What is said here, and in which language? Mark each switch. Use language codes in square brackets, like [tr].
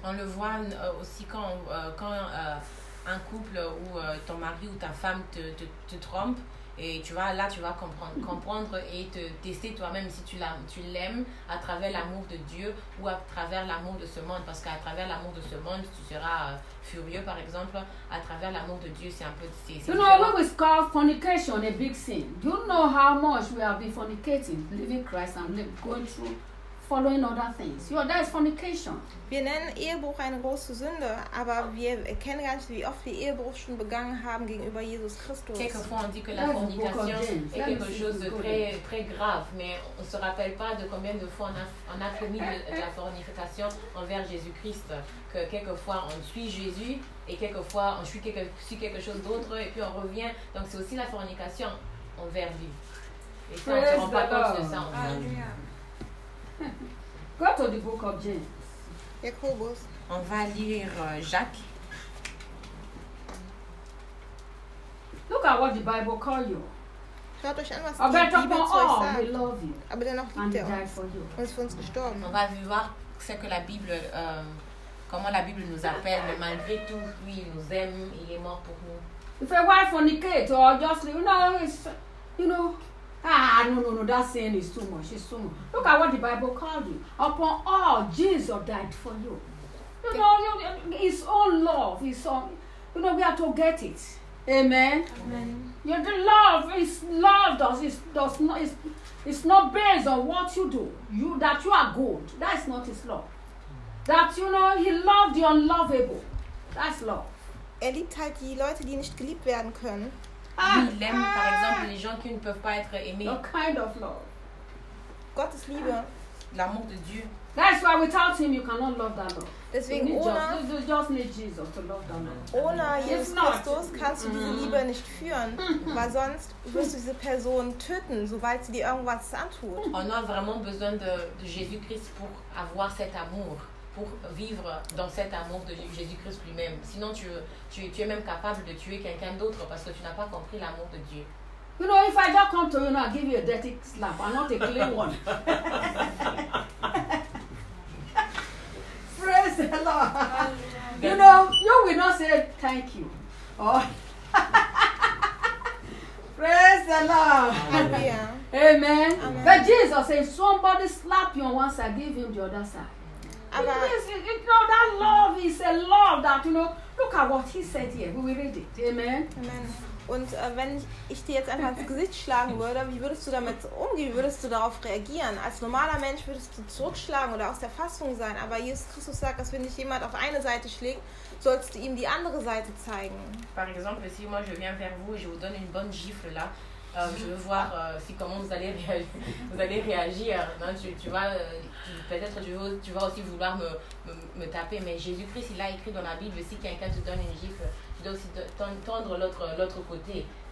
[fr] On le voit aussi quand un couple ou ton mari ou ta femme te trompe Et tu vois, là, tu vas comprendre et te tester toi-même si tu l'aimes à travers l'amour de Dieu ou à travers l'amour de ce monde. Parce qu'à travers l'amour de ce monde, tu seras furieux, par exemple. À travers l'amour de Dieu, c'est un peu... [en] You know, what we call fornication, a big sin. Do you know how much we have been fornicating, leaving Christ and going through, following other things? You know, that is fornication. [de] Wir nennen Ehebruch eine große Sünde, aber wir erkennen gar nicht, wie oft wir Ehebruch schon begangen haben gegenüber Jesus Christus. [fr] Quelquefois on dit que la fornication est quelque chose de très, très grave, mais on ne se rappelle pas de combien de fois on a commis de la fornication envers Jésus-Christ. Que quelquefois on suit Jésus et quelquefois on suit quelque chose d'autre et puis on revient. Donc c'est aussi la fornication envers lui. Et ça, on ne se rend pas compte de ça. [en] Go to the book of James. [de] Jacobus. [fr] On va lire Jacques. [en] Look at what the Bible call you. [de] Schaut euch an, was die Bibel zu euch sagt. [en] We love you. [de] Aber dennoch liebt er uns. Und ist für uns gestorben. [fr] On va voir ce que la Bible, comment la Bible nous appelle. Mais malgré tout, lui, il nous aime. Il est mort pour nous. [en] If a wife fornicate or just, you know, it's, you know. No, that saying is too much. It's too much. Look at what the Bible called you. Upon all, Jesus died for you. You know, his own love is all, you know, we are to get it. Amen. Amen. You know, the love is love does not is not based on what you do. You that you are good. That is not his love. That you know he loved the unlovable. That's love. [de] Er liebt halt die Leute, die nicht geliebt werden können. [fr] Il aime, par exemple, les gens qui ne peuvent pas être aimés. [en] What kind of love? God is love. [fr] L'amour de Dieu. [en] That's why without him you cannot love that love. [de] Deswegen [en] you just need Jesus to love that love. [de] Ohne Jesus Christus kannst du diese Liebe nicht führen, weil sonst wirst du diese Person töten, sobald sie dir irgendwas antut. [fr] On a vraiment besoin de Jésus-Christ pour avoir cet amour. Pour vivre dans cet amour de Jésus-Christ lui-même. Sinon, tu es même capable de tuer quelqu'un d'autre parce que tu n'as pas compris l'amour de Dieu. [en] You know, if I just come to you now, I give you a dirty slap. I'm not a clean one. Praise the Lord. You know, you will not say thank you. Oh. Praise the Lord. Amen. But Jesus says, somebody slap you on one side, give him the other side. You know, that love is a love that, you know, look at what he said here. We will read it. Amen. Amen. [de] Und wenn ich dir jetzt einfach ins Gesicht schlagen würde, wie würdest du damit umgehen? Wie würdest du darauf reagieren? Als normaler Mensch würdest du zurückschlagen oder aus der Fassung sein. Aber Jesus Christus sagt, dass wenn dich jemand auf eine Seite schlägt, sollst du ihm die andere Seite zeigen. [fr] Par exemple, si moi je viens vers vous et je vous donne une bonne gifle là, je veux voir si comment vous allez réagir. Non, peut-être tu vas aussi vouloir me taper, mais Jésus-Christ il a écrit dans la Bible, si quelqu'un te donne une gifle, tu dois aussi tendre l'autre côté.